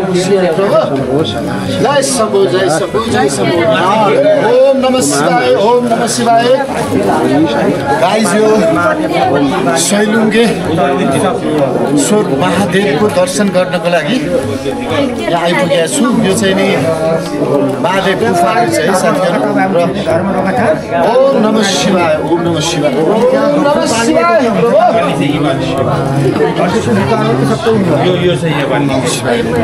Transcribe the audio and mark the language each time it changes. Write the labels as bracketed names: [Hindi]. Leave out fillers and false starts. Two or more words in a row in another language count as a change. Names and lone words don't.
[Sanskrit] जय शम्भो, जय शम्भो, जय शम्भो। ओम नमः शिवाय, ओम नमः शिवाय। [Nepali] गाइस यो सैलुङे स्वर महादेवको दर्शन गर्नको लागि यहाँ आइपुगेको छु। यो चाहिँ नि महादेव गुफा छ है साथीहरू। [Sanskrit] ओम नमः शिवाय, ओम नमः शिवाय, ओम नमः शिवाय। [Nepali] यो चाहिँ यो भन्नु शिवाय।